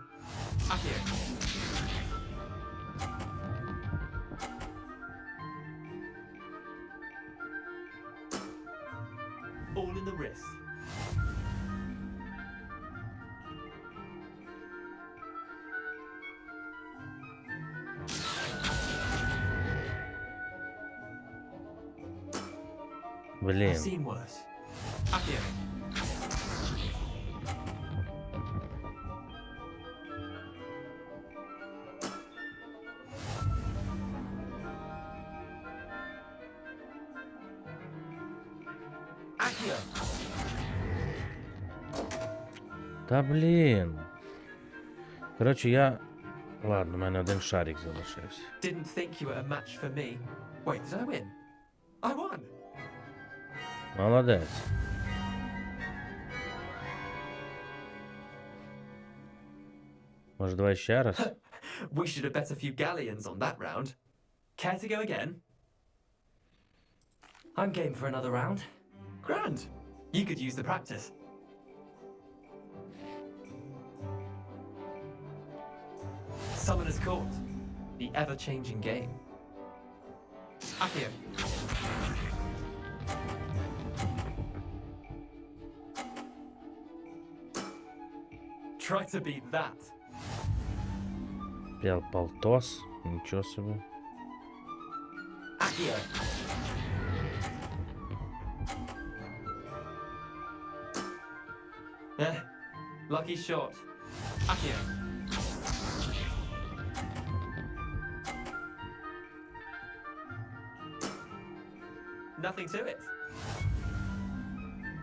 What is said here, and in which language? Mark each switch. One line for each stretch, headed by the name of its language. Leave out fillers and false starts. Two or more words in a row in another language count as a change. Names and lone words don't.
English: Accio. All in the wrist.
Ukrainian: Блін.
English: I've seen worse. Accio. Accio.
Ukrainian: Та блін. Коротше, я... Ладно, у мене один шарик залишився.
English: Didn't think you were a match for me. Wait, did I win? I won!
Ukrainian: Молодець. Може, давай ще раз?
English: We should have bet a few galleons on that round. Care to go again? I'm game for another round. Grand. You could use the practice. Summoner's Court. The ever-changing game. Accio. Try to beat that.
Ukrainian: Полтос. Нічого собі.
English: Accio. Lucky shot. Accio. Nothing to it.